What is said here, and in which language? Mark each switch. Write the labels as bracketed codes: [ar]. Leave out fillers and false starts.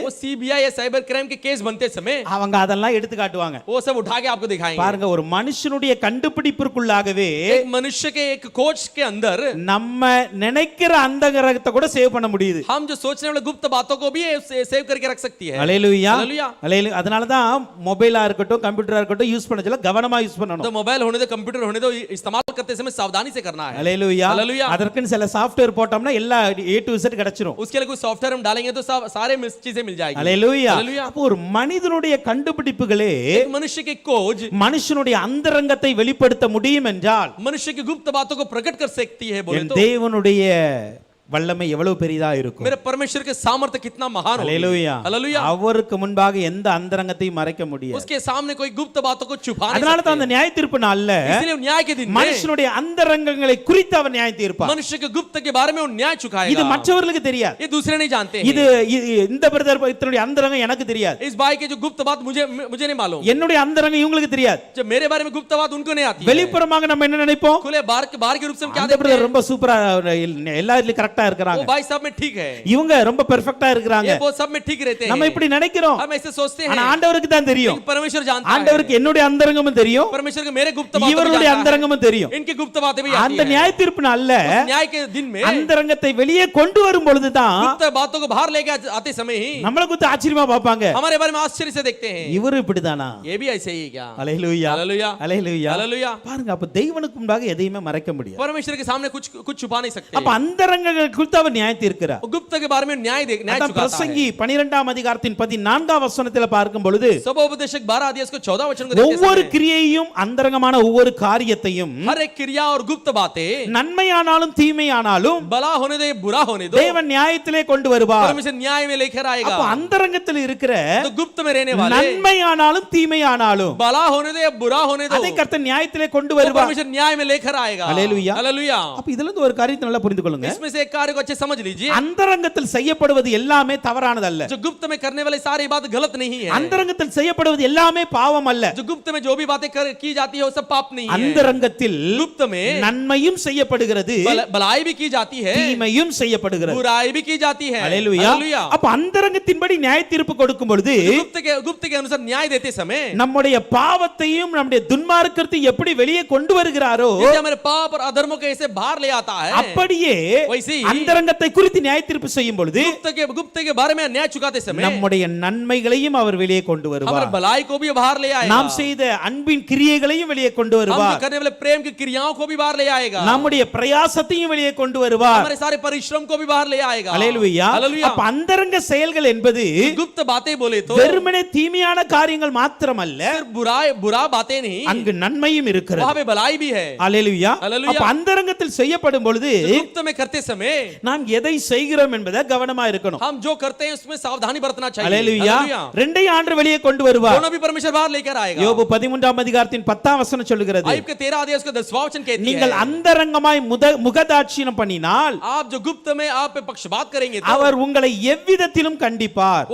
[hi] वो सीबीआई या cyber crime के केस बनते समय [ta] அவங்க அதெல்லாம் எடுத்து காட்டுவாங்க. [hi] वो सब उठा के आपको दिखाएंगे। [ta] பாருங்க, ஒரு மனுஷனுடைய கண்டுபிடிப்பிற்குள்ளாகவே [hi] एक मनुष्य के एक कोच के अंदर [ta] நம்ம நினைக்கிற அந்த கிரகத்தை கூட சேவ் பண்ண முடியுது. [hi] हम जो सोचने वाले गुप्त बातों को भी सेव करके रख सकती है। [ta] அல்லேலூயா. [hi] हालेलुया। [ta] அல்லேலூயா. அதனால தான் மொபைலா இருக்கட்டும், கம்ப்யூட்டரா இருக்கட்டும் யூஸ் பண்ணச்சல கவனமா யூஸ் [hi] तो [ta] பண்ணணும். [hi] मोबाइल होने दो, कंप्यूटर होने दो, इस्तेमाल करते समय सावधानी से करना है। [ta] அல்லேலூயா. [hi] हालेलुया। [ta] அதற்குன்னு சில சாஃப்ட்வேர் போட்டோம்னா எல்லா A to Z கிடைச்சிரும். [hi] उसके लिए कोई सॉफ्टवेयर हम डालेंगे तो सारे चीजें मिल जाएगी। [ta] அல்லேலூயா. [hi] हालेलुया। [ta] அப்போ ஒரு மனிதனுடைய கண்டுபிடிப்புகளே [hi] एक मनुष्य की खोज [ta] மனுஷனுடைய அந்தரங்கத்தை வெளிப்படுத்த முடியும் என்றால் [hi] मनुष्य की गुप्त बातों को प्रकट कर सकती है बोले [ta] என் [hi] तो [ta] தேவனுடைய வல்லமை எவ்வளவு பெரிதா இருக்கும். [hi] मेरे परमेश्वर के सामर्थ्य कितना महान होगी। [ta] அல்லேலூயா. [hi] हालेलुया। [ta] அவருக்கு முன்பாக எந்த அந்தரங்கத்தையும் மறைக்க முடியாது. [hi] उसके सामने कोई गुप्त बातों को छुपा नहीं [ta] அதனால தான் அந்த [hi] सकते। [ta] நியாய தீர்ப்பு நாள்ல [hi] इसलिए न्याय के दिन में [ta] மனுஷனுடைய அந்தரங்கங்களை குறித்து அவர் நியாயம் தீர்ப்பார். [hi] मनुष्य के गुप्त के बारे में वो न्याय [ta] இது [hi] चुकाएगा। [ta] மற்றவர்களுக்கு தெரியாது. [hi] ये दूसरे नहीं जानते हैं। [ta] இது இந்த பிரதர் இத்தனுடைய அந்தரங்கம் எனக்கு தெரியாது. [hi] इस भाई के जो गुप्त बात मुझे नहीं मालूम, [ta] என்னுடைய அந்தரங்கம் இவங்களுக்கு தெரியாது. [hi] जो मेरे बारे में गुप्त बात उनको नहीं आती है। [ta] வெளிப்புறமாக நம்ம என்ன நினைப்போம், [hi] खुले बाहर के रूप से हम क्या [ta] அந்த [hi] देखते [ta] பிரதர் [hi] हैं? [ta] ரொம்ப சூப்பரா எல்லா இதுலயும் கரெக்டா [hi] वो [ta] இருக்கறாங்க, [hi] भाई सब में ठीक है, [ta] இவங்க ரொம்ப பெர்ஃபெக்ட்டா இருக்கறாங்க, [hi] ये वो सब में ठीक रहते [ta] நம்ம [hi] हैं। [ta] இப்படி நினைக்கிறோம். [hi] हम ऐसे सोचते [ta] ஆனா [hi] हैं, [ta] ஆண்டவருக்கு தான் தெரியும். [hi] लेकिन परमेश्वर जानता है। [ta] ஆண்டவருக்கு என்னுடைய அந்தரங்கமும் தெரியும், [hi] परमेश्वर के मेरे गुप्त बातें भी [ta] இவருடைய [hi] जानता है। [ta] அந்தரங்கமும் தெரியும். [hi] इनकी गुप्त बातें भी आती [ta] அந்த [hi] हैं। [ta] நியாய தீர்ப்பு நாள்ல [hi] उस न्याय के दिन में [ta] அந்தரங்கத்தை வெளியே கொண்டு வரும் பொழுதுதான் [hi] गुप्त बातों को बाहर लेके आते समय ही [ta] நம்மள குத்து ஆச்சரியமா பாப்பாங்க, [hi] हमारे बारे में आश्चर्य से देखते हैं, [ta] இவரு இப்படிதானா? [hi] ये भी ऐसे ही क्या? [ta] அல்லேலூயா. [hi] हालेलुया। [ta] அல்லேலூயா. [hi] हालेलुया। [ta] பாருங்க, அப்ப தெய்வனுக்கு முன்பாக எதையுமே மறைக்க முடியாது. [hi] परमेश्वर के सामने कुछ छुपा नहीं सकते। [ta] அப்ப அந்தரங்கங்கள் குறித்து அவர் நியாயம் தீர்க்கிறார். [hi] वो गुप्त के बारे में न्याय [ta] அதான் [hi] चुकाता है। [ta] பிரசங்கி 12ஆம் அதிகாரத்தின் 14ஆம் வசனத்தில் பார்க்கும் பொழுது [hi] सभोपदेशक 12 अध्याय उसको 14 वचन को देखते [ta] ஒவ்வொரு [hi] समय [ta] கிரியையும் அந்தரங்கமான ஒவ்வொரு காரியத்தையும் [hi] हर एक क्रिया और गुप्त बातें [ta] நன்மையானாலும் தீமையானாலும் [hi] भला होने दो या बुरा होने दो, [ta] தேவன் நியாயத்திலே கொண்டு வருவார். [hi] परमेश्वर न्याय में लेकर आएगा। [ta] அப்ப அந்தரங்கத்தில் இருக்கிற [hi] तो गुप्त में रहने वाले [ta] நன்மையானாலும் தீமையானாலும் [hi] भला होने दो या बुरा होने दो, [ta] அதை கர்த்தர் நியாயத்திலே கொண்டு [hi] तो [ta] வருவார். [hi] परमेश्वर न्याय में लेकर आएगा। हालेलुया। हालेलुया। [ta] அப்ப இதுல இருந்து ஒரு காரியத்தை நல்லா புரிந்து கொள்ளுங்க. [hi] इसमें से एक कार्य को अच्छे समझ लीजिए, [ta] அந்தரங்கத்தில் செய்யப்படுவது எல்லாமே தவறானதல்ல. [hi] जो गुप्त में करने वाले सारी बात गलत नहीं है। [ta] அந்தரங்கத்தில் செய்யப்படுவது எல்லாமே பாவம் அல்ல. [hi] जो गुप्त में जो भी बातें की जाती है वो सब पाप नहीं है। [ta] அந்தரங்கத்தில் [hi] गुप्त में [ta] நன்மையும் செய்யப்படுகிறது, [hi] भलाई भी की जाती है, [ta] தீமையும் செய்யப்படுகிறது. [hi] बुराई भी की जाती है। [ta] அல்லேலூயா. [hi] हालेलुया। [ta] அப்ப அந்தரங்கத்தின்படி நியாய தீர்ப்பு கொடுக்கும் பொழுது [hi] गुप्त के अनुसार न्याय देते समय [ta] நம்முடைய பாவத்தையும் நம்முடைய துன்மார்க்கத்தையும் எப்படி வெளியே கொண்டு வருகிறாரோ [hi] जैसे हमारे पाप और अधर्मों को ऐसे बाहर ले आता है, [ta] அப்படியே [hi] वैसे ही [ta] அந்தரங்கத்தை குறித்து நியாய தீர்ப்பு செய்யும் பொழுது [hi] गुप्त के बारे में न्याय चुकाते समय [ta] நம்முடைய நன்மைகளையும் அவர் வெளியே கொண்டு [hi] हमारे [ta] வருவார். [hi] भलाई को भी बाहर ले आएगा, [ta] நாம் செய்த அன்பின் கிரியைகளையும் வெளியே கொண்டு [hi] हम [ta] வருவார். [hi] करने वाले प्रेम की क्रियाओं को भी बाहर ले आएगा, [ta] நம்முடைய பிரயாசத்தையும் வெளியே கொண்டு வருவார். [hi] हमारे सारे परिश्रम को भी बाहर ले आएगा। [ta] அல்லேலூயா. [hi] हालेलुया। [ta] அப்ப அந்தரங்க செயல்கள் என்பது [hi] गुप्त बातें बोले तो [ta] வெறுமனே தீமையான காரியங்கள் மாத்திரமல்ல, [hi] सिर्फ बुरा बातें नहीं, [ta] அங்கு நன்மையும் இருக்கிறது. [hi] वहां पे भलाई भी है। [ta] அல்லேலூயா. அல்லேலூயா. அப்ப அந்தரங்கத்தில் செய்யப்படும் பொழுது [hi] गुप्त में करते समय [ta] நாம் எதை செய்கிறோம் என்பதை கவனமா இருக்கணும். [hi] हम जो करते हैं उसमें सावधानी बरतना चाहिए। [ta] அல்லேலூயா. [hi] हालेलुया। [ta] ரெண்டையும் ஆண்டு வெளியே கொண்டு வருவார். [hi] दोनों भी परमेश्वर बाहर लेकर आएगा। [ta] யோபு 13ஆம் அதிகாரத்தின் 10ஆம் வசனம் சொல்கிறது, [hi] आयub के 13 अध्याय उसका 10वां वचन कहती [ta] நீங்கள் [hi] है, [ta] அந்தரங்கமாய் முகதாட்சியம் பண்ணினால் [hi] आप जो गुप्त में आप पे पक्षपात करेंगे तो [ta] அவர் உங்களை எவ்விதத்திலும் கண்டிப்பார்.